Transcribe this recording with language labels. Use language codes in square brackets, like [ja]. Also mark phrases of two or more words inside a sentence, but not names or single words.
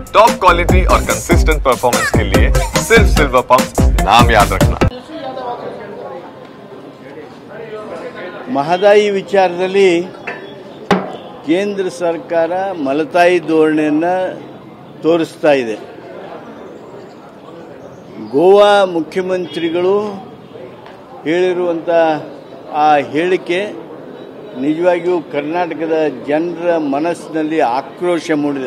[en] top quality [hi] और [en] consistent performance [hi] के लिए सिर्फ सिल्वर पंप नाम याद रखना। [kn] ಮಹದಾಯಿ ವಿಚಾರದಲ್ಲಿ ಕೇಂದ್ರ ಸರ್ಕಾರ ಮಲತಾಯಿ ಧೋರಣೆಯನ್ನು ತೋರಿಸ್ತಾ ಇದೆ. ಗೋವಾ ಮುಖ್ಯಮಂತ್ರಿಗಳು ಹೇಳಿರುವಂಥ ಆ ಹೇಳಿಕೆ ನಿಜವಾಗಿಯೂ ಕರ್ನಾಟಕದ ಜನರ ಮನಸ್ಸಿನಲ್ಲಿ ಆಕ್ರೋಶ ಮೂಡಿದೆ.